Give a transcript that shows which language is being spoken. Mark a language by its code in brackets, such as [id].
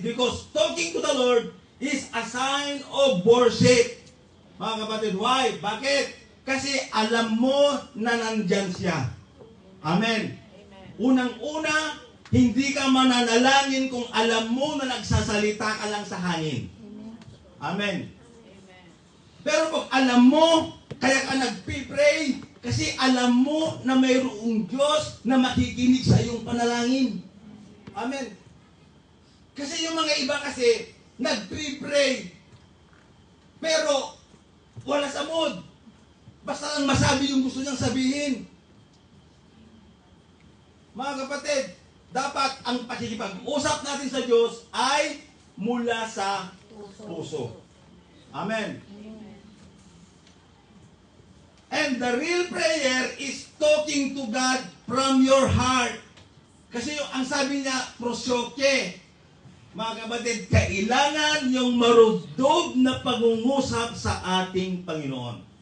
[en] Because talking to the Lord is a sign of worship. [tl] Mga kapatid, why? Bakit? Kasi alam mo na nandyan siya. Amen. Unang-una, hindi ka mananalangin kung alam mo na nagsasalita ka lang sa hangin. Amen. Pero kung alam mo, kaya ka nagpipray, kasi alam mo na mayroong Diyos na makikinig sa iyong panalangin. Amen. Kasi yung mga iba kasi, nagpipray, pero wala sa mood. Basta lang masabi yung gusto niyang sabihin. Mga kapatid, dapat ang pakikipag-usap natin sa Diyos ay mula sa puso. Amen. [en] And the real prayer is talking to God from your heart. [tl] Kasi ang sabi niya, prosyoke. Mga kapatid, kailangan yung marugdog na pangungusap sa ating Panginoon.